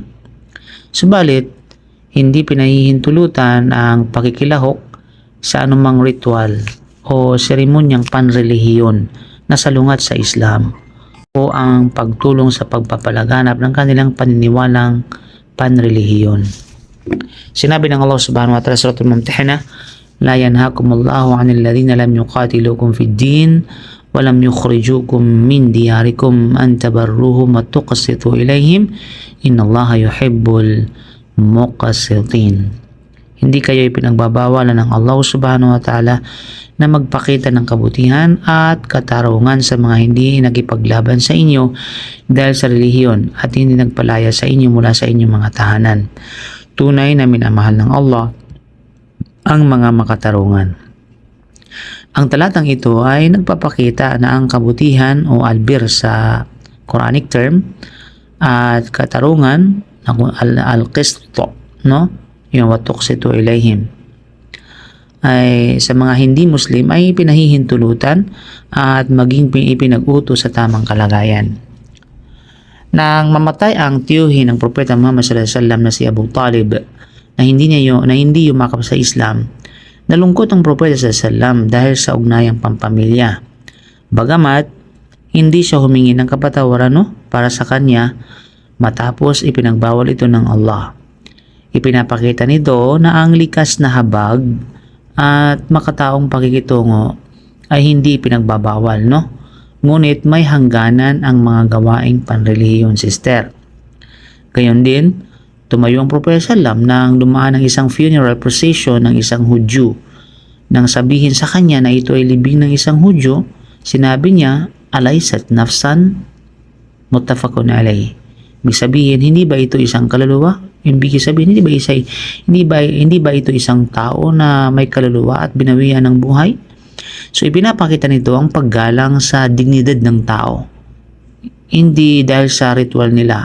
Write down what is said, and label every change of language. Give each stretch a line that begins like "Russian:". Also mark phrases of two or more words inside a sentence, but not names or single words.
Filipino: Subalit, hindi pinahihintulutan ang pakikilahok sa anumang ritual o seremonyang panrelihiyon na salungat sa Islam o ang pagtulong sa pagpapalaganap ng kanilang paniniwalang panrelihiyon. Sinabi ng Allah
Arabic: سبحانه وتعالى
Filipino: sa Suratul Mumtahina,
Arabic: لا ينهاكم الله عن الذين لم يقاتلوكم في الدين ولم يخرجوكم من دياركم أن تبروهم وتقسطوا إليهم إن الله يحب المقسطين.
Filipino: Hindi kayo ipinagbabawalan ng Allah
Arabic: سبحانه وتعالى
Filipino: na magpakita ng kabutihan at katarungan sa mga hindi nagipaglaban sa inyo dahil sa relihiyon at hindi nagpalaya sa inyo mula sa inyong mga tahanan. Tunay na minamahal ng Allah ang mga makatarungan. Ang talatang ito ay nagpapakita na ang kabutihan o albir sa
English: Quranic term
Filipino: at katarungan, al-qisto, no? Yung
Arabic: وتقسطوا إليهم,
Filipino: ay sa mga hindi Muslim ay pinahihintulutan at maging ipinag-utos sa tamang kalagayan. Nang mamatay ang tiyuhin ng Propeta Muhammad
Arabic: صلى الله عليه وسلم
Filipino: na si Abu Talib na hindi yumakap sa Islam, nalungkot ang Propeta
Arabic: صلى الله عليه وسلم
Filipino: dahil sa ugnayang pampamilya. Bagamat hindi siya humingi ng kapatawaran para sa kanya matapos ipinagbawal ito ng Allah. Ipinapakita nito na ang likas na habag at makataong pakikitungo ay hindi pinagbabawal, no? Ngunit may hangganan ang mga gawaing panrelihiyon, sister. Gayon din, tumayo ang Propeta sallam nang dumaan ang isang
English: funeral procession
Filipino: ng isang Hudyo. Nang sabihin sa kanya na ito ay libing ng isang Hudyo, sinabi niya,
Arabic: أليست نفسا متفق عليه.
Filipino: Ibig sabihin, hindi ba ito isang kaluluwa? Ibig sabihin, hindi ba ito isang tao na may kaluluwa at binawian ng buhay? So, ipinapakita nito ang paggalang sa dignidad ng tao. Hindi dahil sa ritual nila.